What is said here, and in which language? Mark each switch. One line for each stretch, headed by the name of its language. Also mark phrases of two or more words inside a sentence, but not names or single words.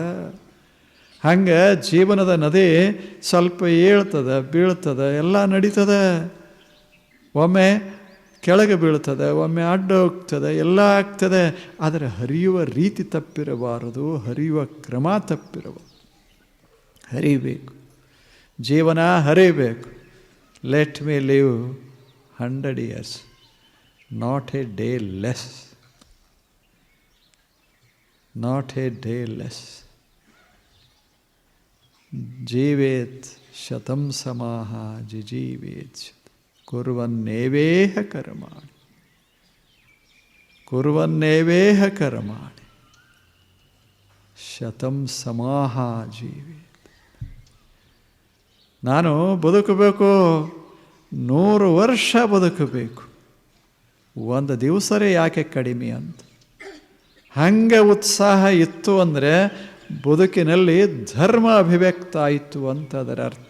Kannada: ಹಂಗೆ ಜೀವನದ ನದಿ ಸ್ವಲ್ಪ ಏಳ್ತದೆ, ಬೀಳ್ತದೆ, ಎಲ್ಲ ನಡೀತದೆ. ಒಮ್ಮೆ ಕೆಳಗೆ ಬೀಳ್ತದೆ, ಒಮ್ಮೆ ಅಡ್ಡ ಹೋಗ್ತದೆ, ಎಲ್ಲ ಆಗ್ತದೆ. ಆದರೆ ಹರಿಯುವ ರೀತಿ ತಪ್ಪಿರಬಾರದು, ಹರಿಯುವ ಕ್ರಮ ತಪ್ಪಿರಬಾರದು. ಹರಿಬೇಕು, ಜೀವನ ಹರಿಬೇಕು.
English: Let me live 100 years, not a day less.
Sanskrit: ಜೀವೇತ್ ಶತಂ ಸಮಾಹ ಜಿಜೀವೇತ್ ಕುರ್ವನ್ನೇವೇಹ ಕರ್ಮಾಣಿ ಶತಂ ಸಮಾಹ ಜೀವೇತ್.
Kannada: ನಾನು ಬದುಕಬೇಕು, 100 ವರ್ಷ ಬದುಕಬೇಕು, ಒಂದು ದಿವಸರೇ ಯಾಕೆ ಕಡಿಮೆ ಅಂತ. ಹಂಗೆ ಉತ್ಸಾಹ ಇತ್ತು ಅಂದರೆ ಬದುಕಿನಲ್ಲಿ ಧರ್ಮ ಅಭಿವ್ಯಕ್ತ ಆಯಿತು ಅಂತ ಅದರ ಅರ್ಥ.